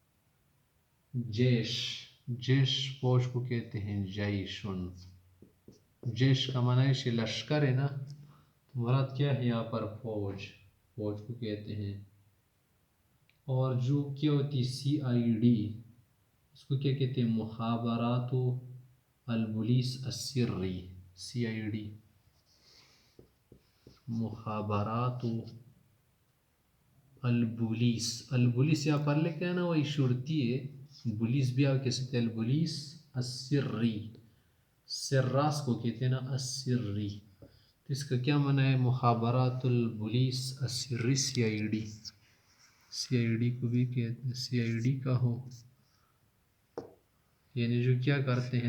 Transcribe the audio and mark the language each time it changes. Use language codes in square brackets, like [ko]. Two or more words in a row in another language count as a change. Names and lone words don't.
[ur] جیش، جیش فوج کو کہتے ہیں جیشن. جیش کا معنی ہے لشکر ہے نا، مراد کیا ہے یہاں پر؟ فوج، فوج کو کہتے ہیں۔ اور جو کیا ہوتی ہے CID، اس کو کیا کہتے ہیں؟ [ar] مخابرات الپولیس السری، CID مخابرات الپولیس۔ [ur] الپولیس یہاں پر لکھا ہے نا وہی شرطی ہے، پولیس بھی آپ کہہ سکتے ہیں [ar] الپولیس السری، [ur] سراس کو کہتے ہیں نا السری، تو اس کا کیا معنی ہے؟ [ar] مخابرات الپولیس السری [ur] CID، CID کو بھی کہتے ہیں CID کا ہو، یعنی جو کیا کرتے ہیں؟